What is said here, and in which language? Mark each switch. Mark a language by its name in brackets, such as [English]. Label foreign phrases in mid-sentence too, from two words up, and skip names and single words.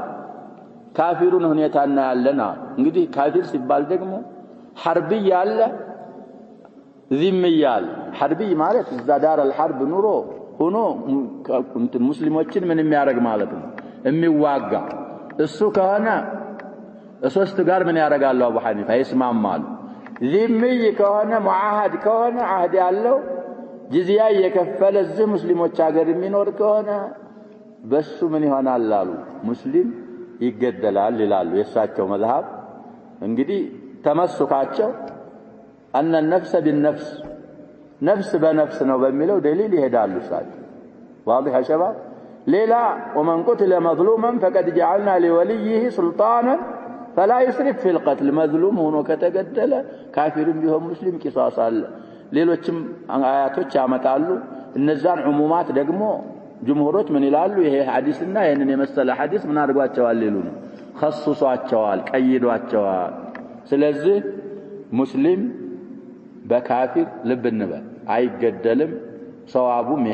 [Amharic] ካፊሩን ሁኔታና ያለና እንግዲህ ካፊር ሲባል ደግሞ ሐርቢ ያለ ዚም ያለ ሐርቢ ማለት እዛ ዳር الحرب ኑሮ ሆኖ ሙስሊሞችን ምን የሚያደርግ ማለት ነው የሚዋጋ እሱ ከሆነ ሶስት ጋር ምን ያደርጋሉ አቡ ሐኒፋ ይስማማሉ ዚምይ ከሆነ ሙአሃድ ከሆነ አህድ ያለው ጂዚያ የከፈለ እዚህ ሙስሊሞች ሀገር የሚኖር ከሆነ በሱ ምን ይሆናል አሉ ሙስሊም ይገደላል ይላሉ የሳቸው መዝሐብ እንግዲህ ተመስካቸው [Arabic] أن النفس بالنفس نفس بنفس [Amharic] ነው በሚለው دليل ይሄዳሉ ሳቸው [Arabic] واضح يا شباب ሌላ ومن قتل مظلوما فقد جعلنا لوليه سلطانا فلا يسرف في القتل مظلوم [Amharic] ሆኖ ከተገደለ ካፊርም ቢሆን ሙስሊም ቂሳስ አለ ሌሎችም አያቶች ያመጣሉ እነዛን ዑሙማት ደግሞ ጅምሁሮች ምን ይላሉ ይሄ ሐዲስና ይሄንን የመሰለ ሐዲስ ምን አድርጓቸዋል ይሉን خصصዋቸዋል ቀይዷቸዋል ስለዚህ ሙስሊም በካፊር ልብ እንበል አይገደልም ሰዋቡም ይሄ